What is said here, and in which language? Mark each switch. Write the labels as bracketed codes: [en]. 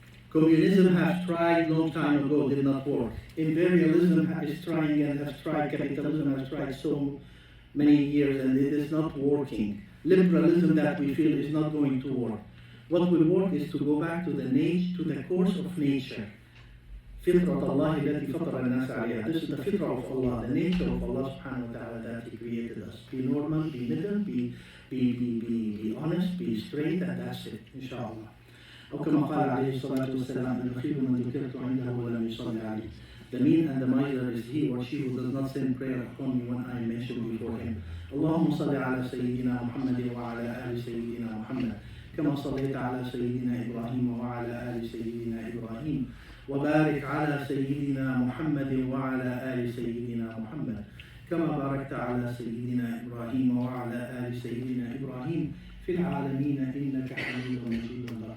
[en] Communism has tried long time ago, did not work. Imperialism is trying and has tried. Capitalism has tried so many years and it is not working. Liberalism that we feel is not going to work. What will work is to go back to the course of nature. [ar] فطرة الله التي فطر الناس عليها. [en] This is the fitrah of Allah, the nature of Allah subhanahu wa ta'ala that He created us. Be normal, be middle, be honest, be straight, and that's it, inshallah. [ar] أو كما قال عليه الصلاة والسلام البخيل من ذكرت عنده ولم يصلي عليه. [en] The mean and the miser is he or she who does not send prayer upon me when I mention before him. [ar] اللهم صل على سيدنا محمد وعلى آل سيدنا محمد كما صليت على سيدنا إبراهيم وعلى آل سيدنا إبراهيم وبارك على سيدنا محمد وعلى آل سيدنا محمد كما باركت على سيدنا إبراهيم وعلى آل سيدنا إبراهيم في العالمين إنك حميد مجيد.